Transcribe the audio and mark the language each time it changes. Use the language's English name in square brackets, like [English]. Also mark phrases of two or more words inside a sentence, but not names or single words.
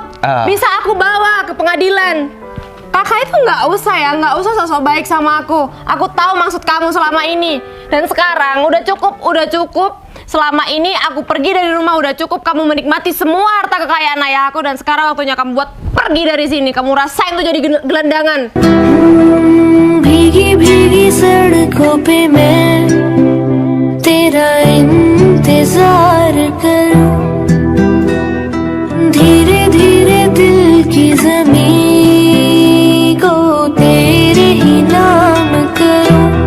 [Indonesian] Bisa aku bawa ke pengadilan. Kakak itu nggak usah sosok baik sama aku. Aku tahu maksud kamu selama ini. Dan sekarang udah cukup. Selama ini aku pergi dari rumah, udah cukup kamu menikmati semua harta kekayaan ayah aku. Dan sekarang waktunya kamu buat pergi dari sini. Kamu rasain tuh jadi gelandangan. [Hindi] भीगी भीगी सड़कों पे मैं तेरा इंतजार करूं, धीरे धीरे दिल की ज़मीं को तेरे ही नाम करूं,